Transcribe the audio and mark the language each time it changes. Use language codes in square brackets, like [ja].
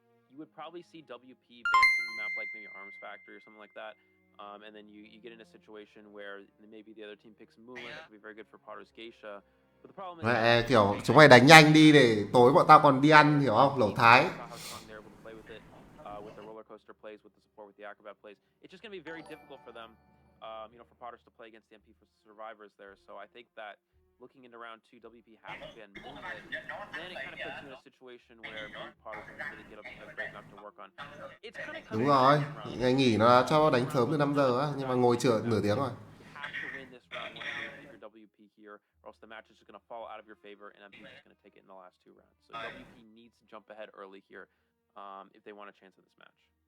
[en] you would probably see WP ban some map like maybe Arms Factory or something like that. And then you get in a situation where maybe the other team picks Moonlight, that could be very good for Potter's Geisha. But the problem is [vi] Mẹ kiểu chúng mày đánh nhanh đi để tối bọn tao còn đi ăn, hiểu không? Lẩu Thái. [en] how strong they're able to play with it, with the roller coaster plays, with the support, with the acrobat plays. It's just going to be very difficult for them, for Potters to play against the MP for survivors there. So I think that looking into round 2, WP has to ban Moonlight. Then it kind of puts you in a situation where maybe Potters can really get up to break enough to work on. It's kind of [vi] Đúng rồi, ngày nghỉ nó cho đánh sớm từ 5 giờ á, nhưng mà ngồi chữa nửa tiếng rồi. [en] You have to win this round one to keep your WP here, or else the match is just going to fall out of your favor, and MP is just going to take it in the last 2 rounds. So WP needs to jump ahead early here if they want a chance in this match.